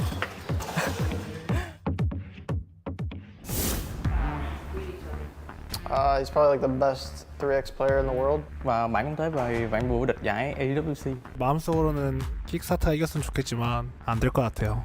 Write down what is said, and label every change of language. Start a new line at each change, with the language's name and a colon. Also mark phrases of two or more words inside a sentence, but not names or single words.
English: He's probably like the best 3x player in the world.
Vietnamese: và bạn cũng thế và bạn vừa địch giải AWC.
Korean: 마음속으로는 킥사타 이겼으면 좋겠지만 안 될 것 같아요.